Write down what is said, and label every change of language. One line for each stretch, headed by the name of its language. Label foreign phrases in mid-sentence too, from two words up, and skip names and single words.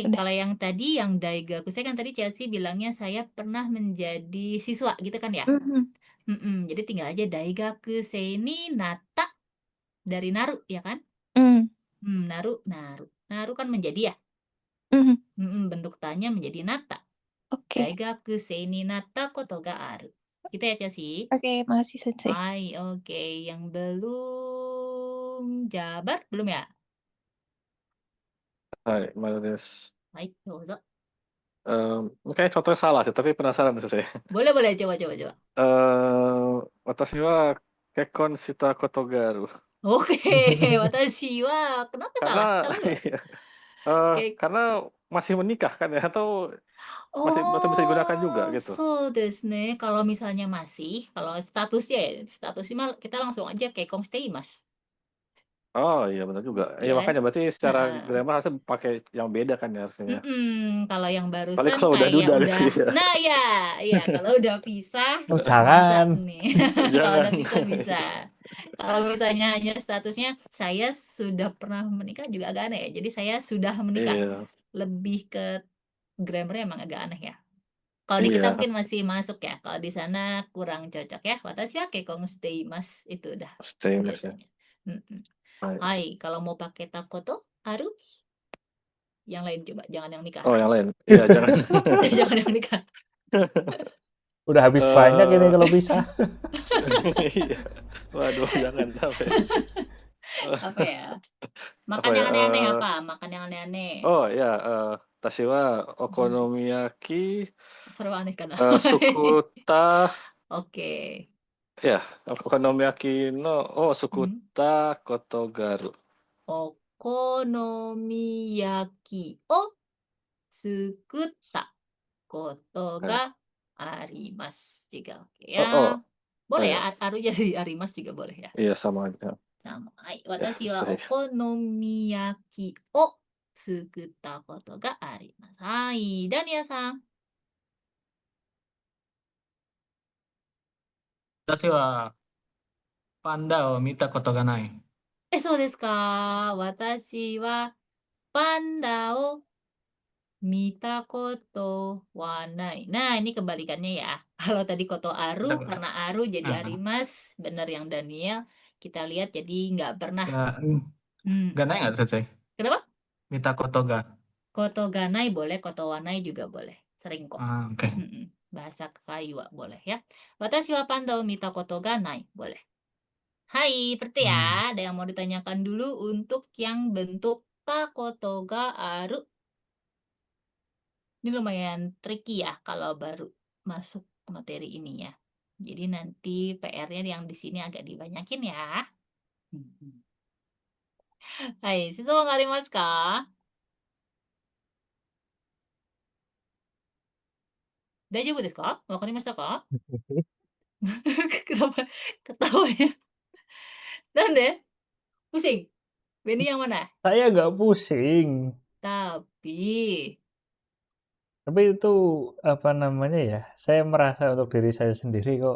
Indonesian: Udah. kalau yang tadi yang Daigakusei kan tadi Chelsea bilangnya saya pernah menjadi siswa gitu kan ya. Mhm. Jadi tinggal aja
Japanese: 大学生になった
Indonesian: dari naru ya kan? Mm, Naru. Naru kan menjadi ya. mhm. Bentuk tanya menjadi natta. Oke,
Japanese: 大学生になったことがある.
Indonesian: Gitu ya Chelsea. oke, makasih Sensei. Hai, oke. Yang belum jabar belum ya? Hai, Maris.
Japanese: はい、どうぞ.
Indonesian: Kayaknya contohnya salah sih, tapi penasaran sih saya. Boleh, coba.
Japanese: 私は結婚したことがある.
Indonesian: Oke,
Japanese: 私は.
Indonesian: Kenapa Karena salah? Salah nggak? iya, Oke. karena masih menikah kan ya, atau bisa digunakan juga gitu.
Japanese: そうですね.
Indonesian: Kalau misalnya kalau statusnya mah kita langsung aja
Japanese: 結婚しています.
Indonesian: Oh iya benar juga. Iya Ya kan? makanya berarti secara Heeh. grammar harusnya pakai yang beda kan ya harusnya. Kalau yang Apalagi barusan kalau udah kayak duda udah, gitu ya. nah ya, kalau udah pisah Oh, bisa jangan. nih. Kalau Jangan. udah pisah bisa. Kalau misalnya hanya statusnya saya sudah pernah menikah juga agak aneh ya. Jadi saya sudah menikah. Iya, Lebih ke grammarnya emang agak aneh ya. Kalau di kita iya, mungkin masih masuk ya. Kalau di sana kurang cocok ya.
Japanese: 私は結婚しています
Indonesian: itu udah stainless ya. biasanya. Mm-mm.
Japanese: はい.
Indonesian: Hai, kalau mau pakai
Japanese: たことある,
Indonesian: yang lain coba, jangan yang nikah. Oh yang lain. Iya jangan. Jangan yang nikah. Udah habis banyak ini kalau bisa. Iya. Waduh jangan sampai. Apa ya? Makan Apa ya? yang aneh-aneh apa? Makan yang aneh-aneh.
Japanese: Oh ya, 私はお好み焼き
Indonesian: Seru aneh kan?
Japanese: すくた
Indonesian: Oke. ya,
Japanese: お好み焼きのすくたことがる. お好み焼きを作ったことはい. があります.
Indonesian: Juga oke Oh, ya. Boleh iya. ya, aru jadi arimasu juga boleh ya. Iya sama aja. Sama. Hai, Ya,
Japanese: 私は
Indonesian: selesai.
Japanese: お好み焼きを作ったことがあります. Hai, Dania-san. 私はパンダを見たことがない. そうですか。私はパンダを見たことはない.
Indonesian: Nah, ini kebalikannya ya. Kalau tadi
Japanese: ことある,
Indonesian: Udah, karena aru jadi ah, arimas. Benar yang Daniel. Kita lihat jadi nggak pernah.
Japanese: がない
Indonesian: nggak Sensei? Kenapa?
Japanese: 見たことが. ことがない
Indonesian: boleh,
Japanese: ことはない
Indonesian: juga boleh. Sering kok. Oke. Bahasa Kaiwa boleh ya.
Japanese: 私はパンダを見たことがない.
Indonesian: Boleh. Hai, berarti ya. Ada yang mau ditanyakan dulu untuk yang bentuk
Japanese: たことがある.
Indonesian: Ini lumayan tricky ya kalau baru masuk materi ini ya. Jadi nanti PR-nya yang di sini agak dibanyakin ya. Hai, siswa nggak
Japanese: ありますか? 大丈夫ですか？分かりましたか?
Indonesian: Kenapa ketawanya? Nande? Pusing? Benny yang mana? Saya nggak pusing. Tapi Tapi itu apa namanya ya? Saya merasa untuk diri saya sendiri kok